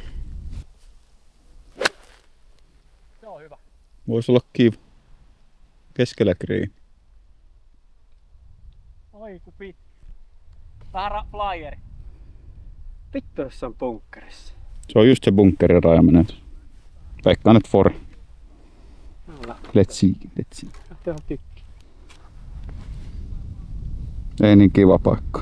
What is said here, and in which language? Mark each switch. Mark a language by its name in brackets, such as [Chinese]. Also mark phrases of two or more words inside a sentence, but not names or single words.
[Finnish] Se on hyvä. Voisi olla kiva. Keskellä green. Oi ku pitkä. Vähän flyeri. Vittu jos se on bunkkerissa. Se on just se bunkkerin rajamenet. Veikkaan nyt for. [English] Let's see. [Finnish] Lähtee ihan tykki. Ei niin kiva paikka.